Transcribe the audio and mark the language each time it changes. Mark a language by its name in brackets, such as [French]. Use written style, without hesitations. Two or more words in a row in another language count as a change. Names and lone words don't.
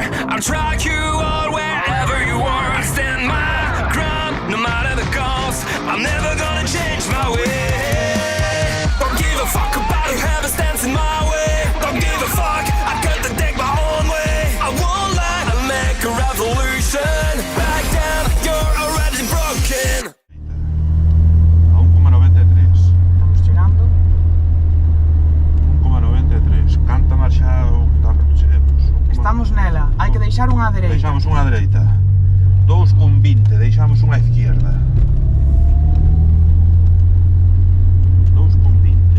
[English] I'll track you all wherever you are. I stand my ground, no matter the cost. I'm never gonna change my way. Don't give a fuck about whoever stands in my way. Don't give a fuck, I got to take my own way. I won't lie, I'll make a revolution. Back down, you're already broken. [Galician] A 1,93. [Spanish] Estamos llegando. [Galician] 1,93. Canta marxado, tanto cheguemos. Estamos nela, hai que deixar unha dereita. Deixamos unha dereita. 2,20, deixamos unha izquierda. 2,20.